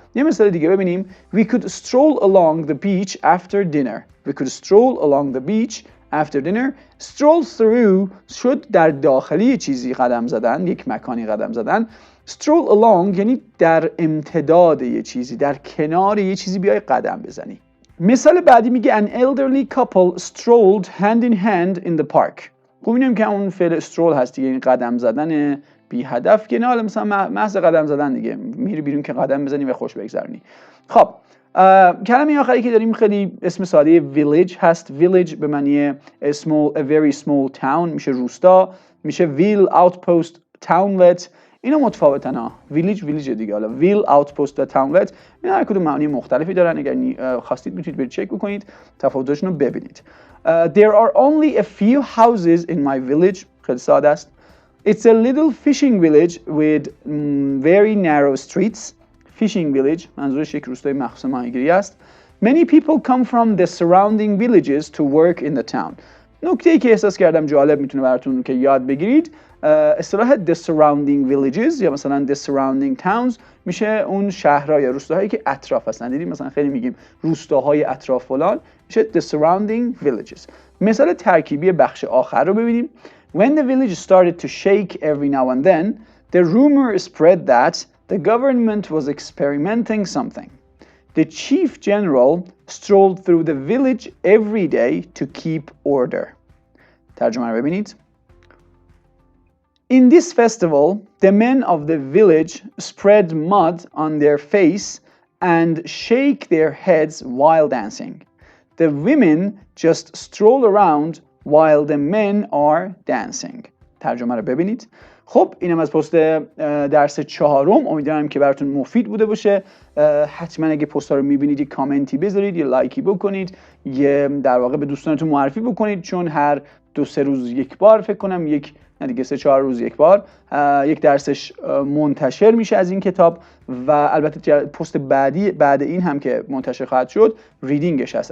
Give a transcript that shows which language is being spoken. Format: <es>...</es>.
<fa>یه مثال دیگه ببینیم.</fa> <en>We could stroll along the beach after dinner. We could stroll along the beach after dinner.</en> <fa>Stroll through شد در داخلی چیزی قدم زدن، یک مکانی قدم زدن. Stroll along یعنی در امتداد یه چیزی، در کنار یه چیزی بیای قدم بزنی. مثال بعدی میگه</fa> <en>an elderly couple strolled hand in hand in the park.</en> <fa>خب اینم که اون فعل stroll هست دیگه، این قدم زدن بی هدف که نه، حالا مثلا محض قدم زدن دیگه، میری بیرون که قدم بزنی و خوش بگذرونی. خب کلمه آخری که داریم خیلی اسم ساده village هست. village به معنی</fa> <en>a very small town</en> <fa>میشه روستا، میشه ville، outpost، townlet. اینا متفاوتن ها. village دیگه، حالا ville، outpost و townlet اینا هر کدوم معانی مختلفی دارن. اگر خواستید میتونید برید چک بکنید، تفاوتاشون رو ببینید.</fa> <en>There are only a few houses in my village.</en> <fa>خیلی ساده است.</fa> <en>It's a little fishing village with very narrow streets.</en> <fa>Fishing village منظورش یک روستای مخصوص ماهیگیری است.</fa> <en>Many people come from the surrounding villages to work in the town.</en> <fa>نکته‌ای که احساس کردم جالب میتونه براتون که یاد بگیرید، اصطلاح</fa> <en>the surrounding villages</en> <fa>یا مثلا</fa> <en>the surrounding towns</en> <fa>میشه اون شهرها یا روستاهایی که اطراف هستن. دیدیم مثلا خیلی میگیم روستاهای اطراف فلان، میشه</fa> <en>the surrounding villages.</en> <fa>مثال ترکیبی بخش آخر رو ببینیم.</fa> <en>When the village started to shake every now and then, the rumor spread that the government was experimenting something. The chief general strolled through the village every day to keep order.</en> <fa>ترجمه رو ببینید.</fa> <en>In this festival, the men of the village spread mud on their face and shake their heads while dancing. The women just stroll around while the men are dancing.</en> <fa>ترجمه رو ببینید. خب اینم از پست درس 4. امیدوارم که براتون مفید بوده باشه. حتما اگه پست ها رو میبینید یه کامنتی بذارید، یه لایکی بکنید، یه در واقع به دوستانتون معرفی بکنید، چون هر 2-3 روز یک بار فکر کنم دیگه 3-4 روز یک بار یک درسش منتشر میشه از این کتاب و البته پست بعد این هم که منتشر خواهد شد ریدینگش هست.</fa>